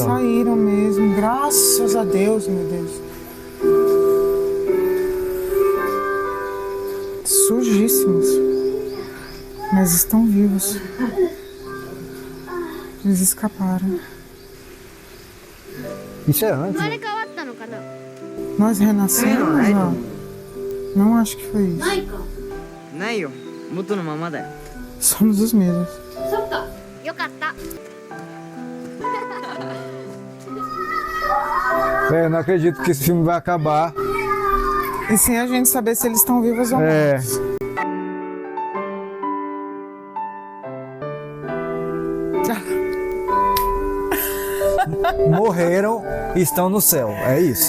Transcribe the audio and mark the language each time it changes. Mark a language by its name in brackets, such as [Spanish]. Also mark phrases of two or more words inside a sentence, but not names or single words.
[Portuguese] saíram mesmo. Graças a Deus, meu Deus. Sujíssimos. Mas estão vivos. Eles escaparam. Isso é antes. [Japanese] 生まれ変わったのかな。 [Portuguese] Nós renascemos, ó. Não acho que foi isso. [Japanese] ないか。ないよ元のままだよ [Portuguese] Somos os mesmos. [Japanese] そっか。よかった。 [Portuguese] Eu não acredito que esse filme vai acabar. E sem a gente saber se eles estão vivos ou mortos. Morreram e estão no céu, é isso.